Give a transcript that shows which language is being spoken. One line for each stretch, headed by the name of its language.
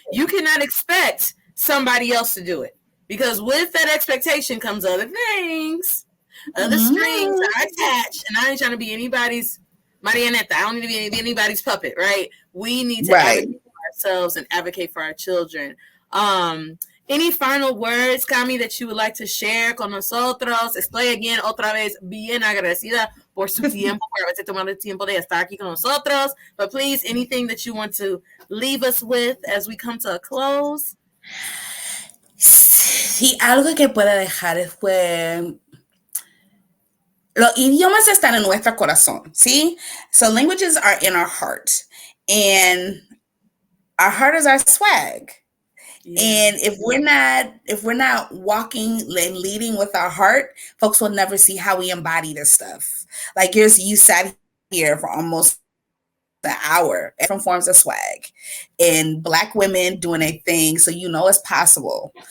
English: You cannot expect somebody else to do it. Because with that expectation comes other things, other strings are attached. And I ain't trying to be anybody's marionette. I don't need to be anybody's puppet, right? We need to advocate for ourselves and advocate for our children. Any final words, Cami, that you would like to share
Spanish: con nosotros? Estoy again, otra vez, bien agradecida por su tiempo, por haberse tomado el tiempo de estar aquí con nosotros.
English: But please, anything that you want to leave us with as we come to a close?
Spanish: Sí, algo que pueda dejar fue los idiomas están en nuestro corazón, ¿sí?
English: So languages are in our heart, and our heart is our swag. Yeah. And if we're not walking and leading with our heart, folks will never see how we embody this stuff. Like you sat here for almost the hour, different forms of swag, and Black women doing a thing, so you know it's possible.